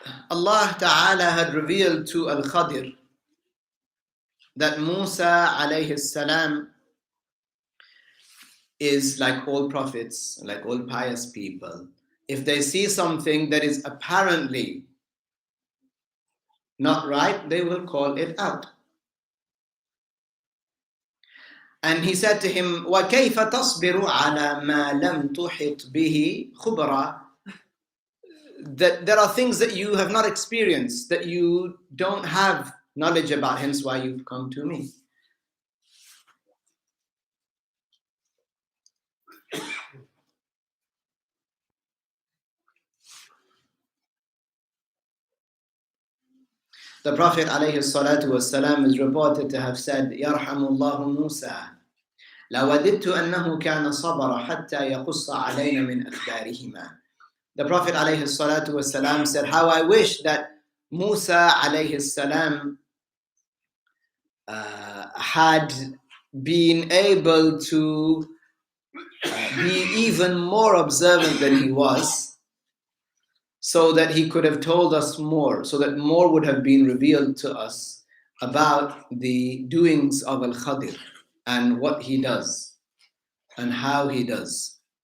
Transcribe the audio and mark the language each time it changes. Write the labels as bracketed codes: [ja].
[en] Allah Ta'ala had revealed to al-KhaDir that Musa alayhi salam is like all prophets, like all pious people. If they see something that is apparently not right, they will call it out. And he said to him, [ar] وَكَيْفَ تَصْبِرُ عَلَى مَا لَمْ تُحِطْ بِهِ خُبْرًا. [en] That there are things that you have not experienced, that you don't have knowledge about, hence why you've come to me. The Prophet ﷺ is reported to have said, [ar] يَرْحَمُ اللَّهُ مُوسَى لَوَدِدْتُ أَنَّهُ كَانَ صَبَرَ حَتَّى يَقُصَّ عَلَيْنَا مِنْ أَخْبَارِهِمَا. [en] The Prophet ﷺ said, how I wish that Musa ﷺ had been able to be even more observant than he was, so that he could have told us more, so that more would have been revealed to us about the doings of al-KhaDir and what he does and how he does.